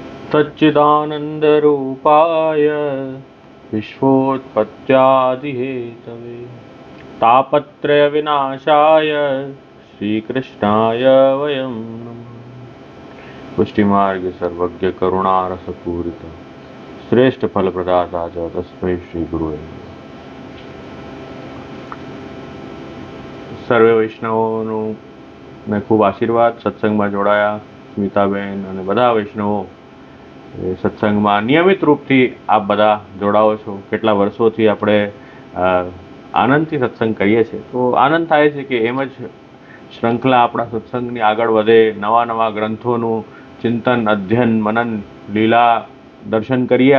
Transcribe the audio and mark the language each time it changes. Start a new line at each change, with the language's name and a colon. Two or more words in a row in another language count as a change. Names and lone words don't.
Sanskrit: सच्चिदानन्दरूपाय विश्वोत्पत्त्यादिहेतवे तापत्रयविनाशाय श्रीकृष्णाय वयं नमः। पुष्टिमार्ग सर्वज्ञ करुणारसपूरित श्रेष्ठ फलप्रदाता च तस्मै श्री गुरुवे नमः।
Gujarati: સર્વે વૈષ્ણવોનું મેં ખૂબ આશીર્વાદ સત્સંગમાં જોડાયા સ્મિતાબેન અને બધા વૈષ્ણવો સત્સંગમાં નિયમિત રૂપથી આપ બધા જોડાઓ છો। કેટલા વર્ષોથી આપણે આનંદથી સત્સંગ કરીએ છીએ, તો આનંદ થાય છે કે એમ જ શ્રૃંખલા આપણા સત્સંગની આગળ વધે, નવા નવા ગ્રંથોનું ચિંતન, અધ્યયન, મનન, લીલા દર્શન કરીએ।